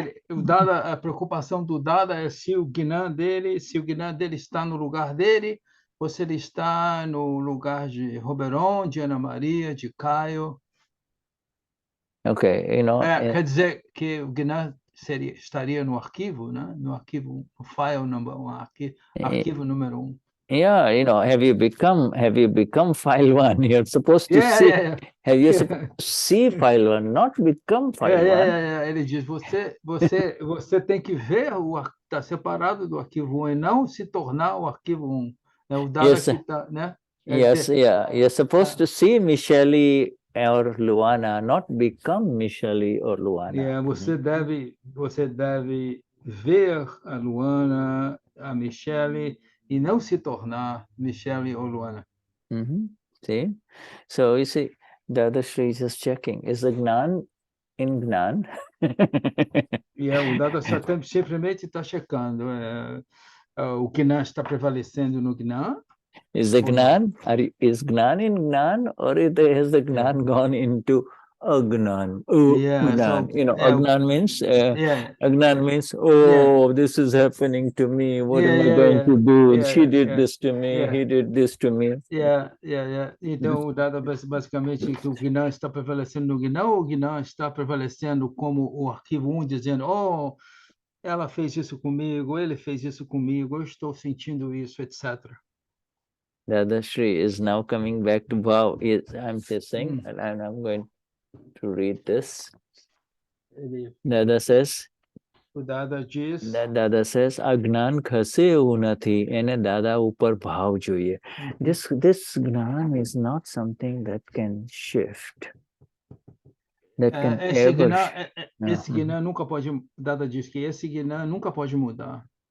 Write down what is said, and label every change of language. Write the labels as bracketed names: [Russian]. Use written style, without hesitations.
[Portuguese] O Dada, a preocupação do Dada é se o Gnan dele está no lugar dele, ou se ele está no lugar de Roberon, de Ana Maria, de Caio. [English] Okay, you know. [Portuguese] Quer dizer que o Gnan estaria no arquivo, né? No arquivo, no [English] file number 1, [Portuguese] arquivo número 1. [English] Yeah, you know, have you become file 1? You're supposed to see. Have you supposed to see file 1, not become file 1? [Portuguese] Ele diz, você tem que ver está separado do arquivo 1 e não se tornar o arquivo 1. É o dado que está, né? [English] Yes, yeah. You're supposed to see Michele or Luana, not become Michele or Luana. [Portuguese] Você deve ver a Luana, a Michele, e não se tornar Michele ou Luana. [English] See? So you see, Dadashri is just checking. Is the Gnan in Gnan? [Portuguese] O Dada simplesmente está checando. O Gnan está prevalecendo no Gnan? [English] Is the Gnan, is Gnan in Gnan, or has the Gnan gone into Agnan? Gnan. You know, Agnan means this is happening to me. What am I going to do? She did this to me. He did this to me. [Portuguese] Então, o Dada basicamente que o Gnan está prevalecendo no Gnan, ou o Gnan está prevalecendo como o arquivo 1, dizendo, oh, ela fez isso comigo, ele fez isso comigo, eu estou sentindo isso, etc. [English] Dadashri is now coming back to Bhav. I'm saying, and I'm going to read this. Dada says, Dada says, [Gujarati] Agnan khase unati, ene Dada upar bhav જોઈએ. [English] This Gnan is not something that can shift. That can [Portuguese] esse Gnan nunca pode, Dada diz que esse Gnan nunca pode mudar.